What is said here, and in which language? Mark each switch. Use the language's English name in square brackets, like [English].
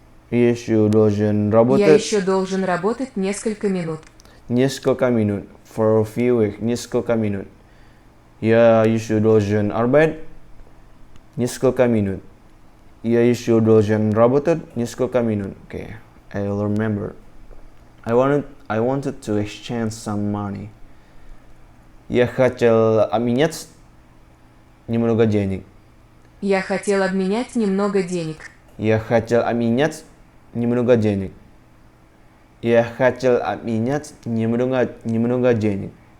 [Russian] Я еще должен работать несколько минут. Несколько минут. [English] For a few weeks. [Russian] Несколько минут. Я еще должен arbeiten несколько минут. Я еще должен работать несколько минут. [English] Okay. I'll remember. I wanted to exchange some money. [Russian] Я хотел обменять немного денег. Я хотел обменять немного денег. Я хотел обменять немного денег. Я хотел обменять немного денег.